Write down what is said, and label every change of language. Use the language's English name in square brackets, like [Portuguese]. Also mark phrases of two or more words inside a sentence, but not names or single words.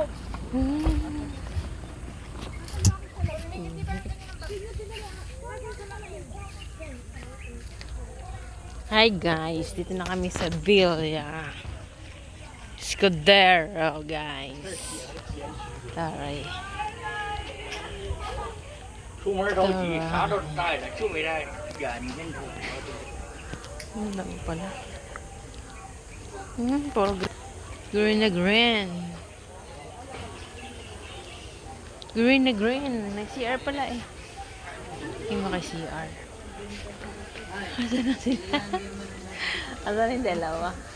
[English] Hi guys, [Filipino] dito na kami sa Villa Scudero guys. Taray. [Chinese] 出门着急，啥都带了，就没带眼睛出。 [Filipino] Ano lang pala? Puro green na green. Green na green. Nag-CR pala eh. Hindi maka-CR. Asan na sila? Asan yung dalawa?